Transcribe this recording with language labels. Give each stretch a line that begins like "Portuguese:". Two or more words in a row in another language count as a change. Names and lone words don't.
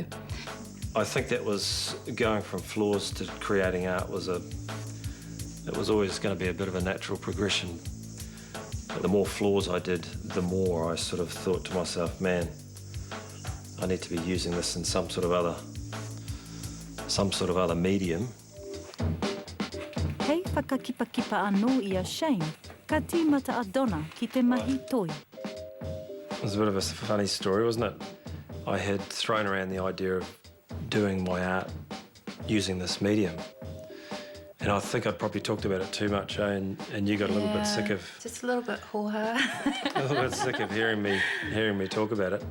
English: I think that was, going from floors to creating art was it was always going to be a bit of a natural progression. But the more floors I did, the more I sort of thought to myself, man, I need to be using this in some sort of other medium.
Māori: Hei whakakipakipa anō I a Shane, ka tīmata a Donna ki te mahi toi.
English: It was a bit of a funny story, wasn't it? I had thrown around the idea of doing my art using this medium. And I think I'd probably talked about it too much, and you got a little bit sick of... Just a little bit hoha. a little bit sick of hearing me talk about it.